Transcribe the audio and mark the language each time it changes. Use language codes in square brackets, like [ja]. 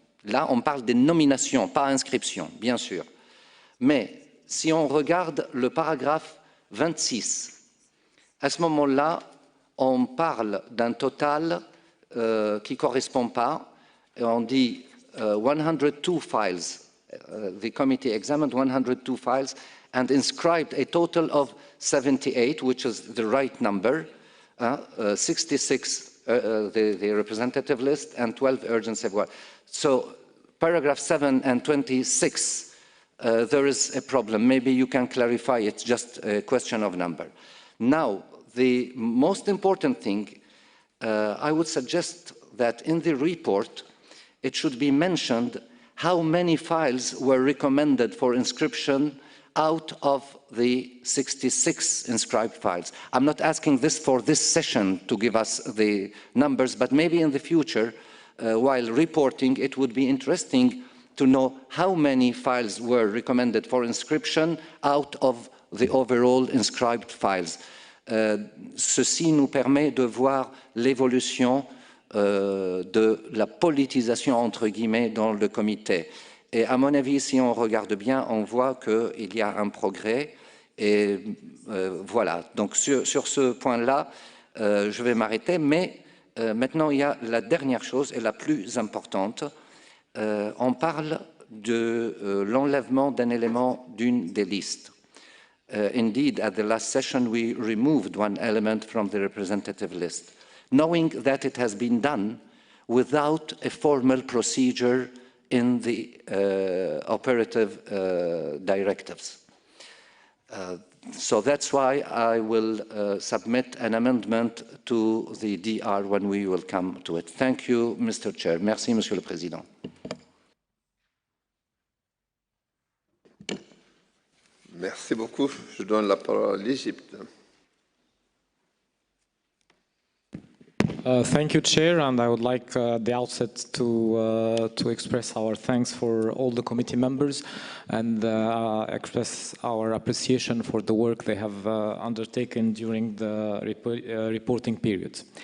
[fr] Là, on parle des nominations, pas inscriptions, bien sûr. Mais si on regarde le paragraphe 26, à ce moment-là, on parle d'un total qui ne correspond pas. Et on dit 102 files. [en] The committee examined 102 files and inscribed a total of 78, which is the right number, 66 the representative list and 12 urgent safeguard. So paragraph 7 and 26, there is a problem. Maybe you can clarify, it's just a question of number. Now, the most important thing, I would suggest that in the report, it should be mentioned how many files were recommended for inscription out of the 66 inscribed files. I'm not asking this for this session to give us the numbers, but maybe in the future, while reporting, it would be interesting to know how many files were recommended for inscription out of the overall inscribed files. [fr] Ceci nous permet de voir l'évolution de la politisation, entre guillemets, dans le comité. Et à mon avis, si on regarde bien, on voit qu'il y a un progrès. Et voilà, donc sur ce point-là, je vais m'arrêter. Mais maintenant, il y a la dernière chose et la plus importante. On parle de l'enlèvement d'un élément d'une des listes. [en] Indeed, at the last session, we removed one element from the representative list, knowing that it has been done without a formal procedure in the operative directives. So that's why I will submit an amendment to the DR when we will come to it. Thank you, Mr. Chair. [fr] Merci, Monsieur le Président. Merci beaucoup. Je donne la parole à l'Égypte. [en] Thank you, Chair, and I would like at the outset to express our thanks for all the committee members and express our appreciation for the work they have undertaken during the reporting period.